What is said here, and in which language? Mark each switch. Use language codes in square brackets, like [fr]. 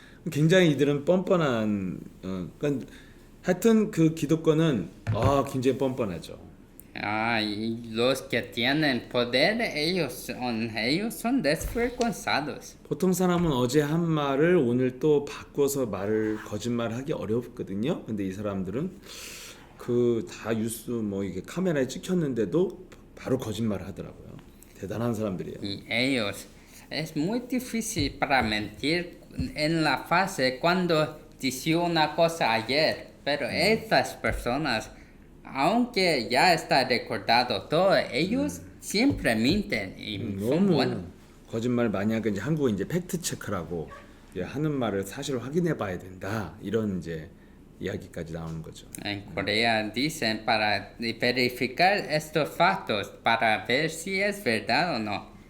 [ko] 굉장히 이들은 뻔뻔한 그러니까 하여튼 그 기득권은 굉장히 뻔뻔하죠. [es] Y los que tienen poder, ellos son desvergonzados. [ko] 보통 사람은 어제 한 말을 오늘 또 바꿔서 거짓말하기 어렵거든요. 근데 이 사람들은 그 다 뉴스 뭐 이게 카메라에 찍혔는데도 바로 거짓말을 하더라고요. 대단한 사람들이에요. [es] Y ellos, es muy difícil para mentir en la fase cuando dice una cosa ayer, pero estas personas, aunque ya está recordado todo, ellos siempre mienten y son [ko] 너무 [es] buenos. [ko] 거짓말 많이 하니까 이제 한국은 이제 팩트 체크라고 하는 말을 사실 확인해 봐야 된다. 이런 이제 이야기까지 나오는 거죠. [es] En Corea dicen para verificar estos factos, para ver si es verdad o no.